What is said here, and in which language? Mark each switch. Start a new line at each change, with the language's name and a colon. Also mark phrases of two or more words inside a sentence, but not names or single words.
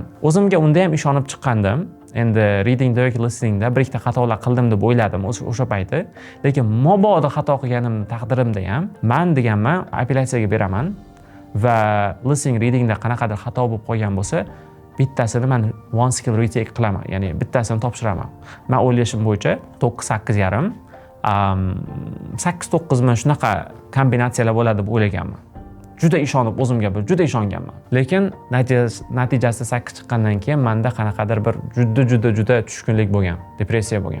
Uzbek: O'zimga unda ham ishonib chiqqandim. Endi readingda yoki listeningda bir ikkita xatolar qildim deb o'yladim o'sha payti. Lekin mabodo xato qilganim taqdirimda ham men deganman, apellyatsiyaga beraman va
English: listening readingda
Uzbek: qanaqadir xato bo'lib qolgan bo'lsa, bittasini men
English: one skill retake
Uzbek: qilaman, ya'ni bittasini topshiraman. Men o'ylashim bo'yicha 9-8,5 8-9 men shunaqa kombinatsiyalar bo'ladi deb o'ylaganman. Juda ishonib o'zimga juda ishonganman. Lekin natijasi 8 chiqqandan keyin menda qanaqadir bir juda tushkunlik bo'lgan, depressiya bo'lgan.